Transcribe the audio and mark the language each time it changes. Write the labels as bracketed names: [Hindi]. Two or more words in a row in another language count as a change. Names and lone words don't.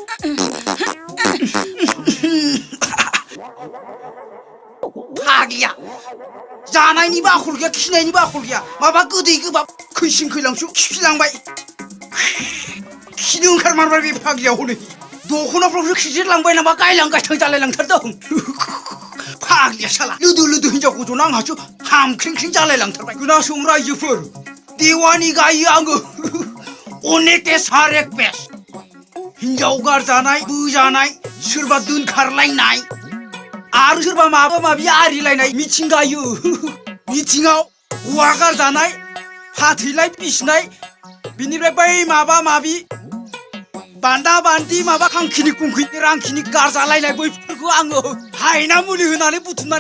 [Bodo] फाग्लिया जानायनि बाखल गैया खिनायनि बाखल गैया माबा गोदै गोबाब खैसिन खैलांसो खिफिलांबाय खिनो ओंखारमारबाय बे फाग्लिया हनै दख'नाफ्रावसो खिजिरलांबाय नामा गायलां गायथां जालायलांथारदों फाग्लिया साला लोदो लोदो हिनजावखौ जना आंहासो हामख्रिंख्रिं जालायलांथारबाय खोनासं रायजोफोर देवानि गायो आङो अनेक एस हार एक पेस हिनजाव गारजानाय बोजानाय सोरबा दोनखारलायनाय आरो सोरबा माबा माबि आरिलायनाय मिथिं गायो मिथिङाव हौवा गारजानाय फाथैलाय बिसिनाय बिनिफ्राय बै माबा माबि बान्दा बान्दी माबा खांखिनि कुंखिनि रांखिनि गारजालायनाय बैफोरखौ आङो हायना मुलि होनानै बुथुमनानै